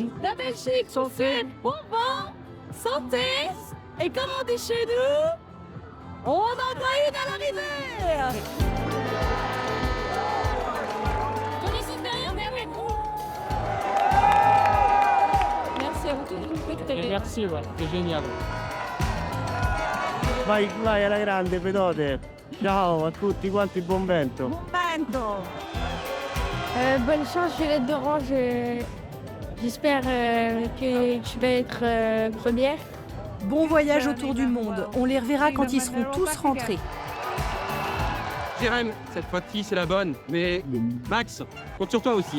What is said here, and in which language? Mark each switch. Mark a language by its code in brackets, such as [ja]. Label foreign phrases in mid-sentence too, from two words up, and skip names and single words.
[fr] La Belgique, on fait bon vent, santé, et comme on dit chez nous, on en a une à l'arrivée. Merci à vous tous. Merci, ouais, c'est génial. [it] Vai alla grande, Pedote. Ciao a tutti quanti, buon vento. Bon vento. [fr] Bonne chance, Juliette d'Orange. J'espère que je vais être première. Bon voyage autour du monde. On les reverra quand ils seront tous rentrés. Jérém, cette fois-ci c'est la bonne. Mais Max, compte sur toi aussi.